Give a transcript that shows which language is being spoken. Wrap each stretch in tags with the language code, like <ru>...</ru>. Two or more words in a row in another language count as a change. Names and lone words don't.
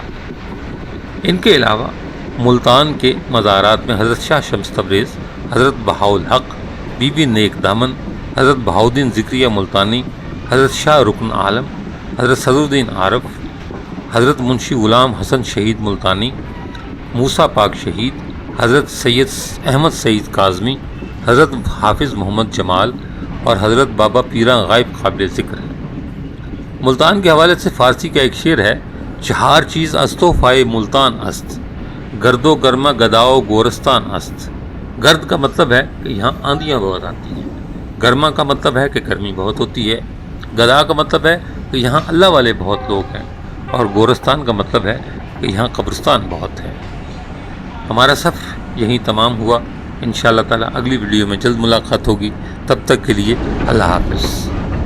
<ur>ان کے علاوہ ملتان کے مزارات میں حضرت شاہ شمس تبریز، حضرت بہاءالحق، بی بی نیک دامن، حضرت بہاؤدین ذکریہ ملتانی، حضرت شاہ رکن عالم، حضرت صدرالدین عارف، حضرت منشی غلام حسن شہید ملتانی، موسیٰ پاک شہید، حضرت سید احمد سعید کاظمی، حضرت حافظ محمد جمال اور حضرت بابا پیراں غائب قابل ذکر ہے۔ ملتان کے حوالے سے فارسی کا ایک شعر ہے:</ur> <fa>چہار چیز است و فائے ملتان است، گرد و گرما گداؤ گورستان است۔</fa> <ur>گرد کا مطلب ہے کہ یہاں آندیاں بہت آتی ہیں، گرما کا مطلب ہے کہ گرمی بہت ہوتی ہے، گدا کا مطلب ہے کہ یہاں اللہ والے بہت لوگ ہیں، اور گورستان کا مطلب ہے کہ یہاں قبرستان بہت ہے۔ ہمارا سفر یہیں تمام ہوا۔</ur> <ar>انشاءاللہ تعالی</ar> <ur>اگلی ویڈیو میں جلد ملاقات ہوگی، تب تک کے لیے اللہ حافظ۔</ur>